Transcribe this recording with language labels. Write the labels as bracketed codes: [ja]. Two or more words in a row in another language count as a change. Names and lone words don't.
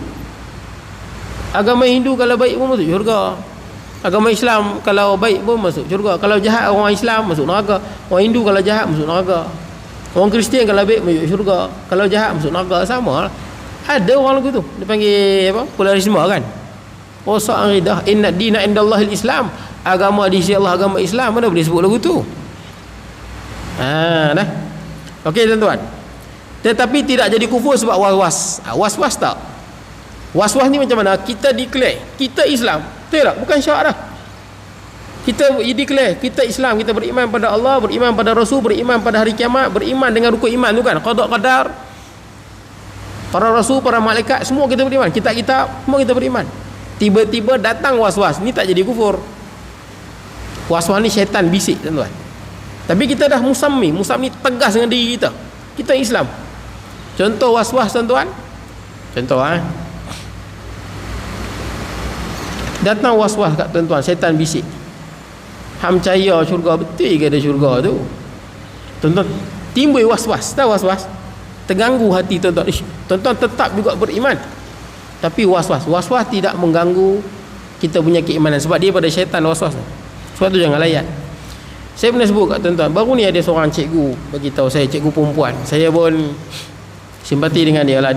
[ms] Agama Hindu kalau baik pun masuk syurga, agama Islam kalau baik pun masuk syurga, kalau jahat orang Islam masuk neraka, orang Hindu kalau jahat masuk neraka, orang Kristian kalau baik masuk syurga, kalau jahat masuk neraka, sama lah. Ada orang lagu tu, dia panggil apa, polarisme kan. Oh sa'aridah [ar] إن الدين عند الله الإسلام, [ms] agama di sisi Allah agama Islam, mana boleh sebut lagu tu. Dah. Okey tuan-tuan. Tetapi tidak jadi kufur sebab was-was. Was-was tak? Was-was ni macam mana? Kita declare kita Islam, betul tak? Bukan syak dah. Kita declare kita Islam, kita beriman pada Allah, beriman pada Rasul, beriman pada hari kiamat, beriman dengan rukun iman tu kan, qada qadar, para rasul, para malaikat, semua kita beriman, kitab-kitab semua kita beriman. Tiba-tiba datang was-was, ni tak jadi kufur. Was-was ni syaitan bisik tuan-tuan. Tapi kita dah musammi tegas dengan diri kita, kita Islam. Contoh was-was tuan-tuan, contoh datang was-was kat tuan-tuan, syaitan bisik, hang percaya syurga, betul ke ada syurga tu? Tuan-tuan timbul was-was, tahu was-was, terganggu hati tuan-tuan. Tuan-tuan tetap juga beriman, tapi was-was tidak mengganggu kita punya keimanan, sebab dia pada syaitan was-was. Sebab tu jangan layan. Saya pernah sebut kat tuan-tuan, baru ni ada seorang cikgu bagi tahu saya, cikgu perempuan, saya pun simpati dengan dia lah.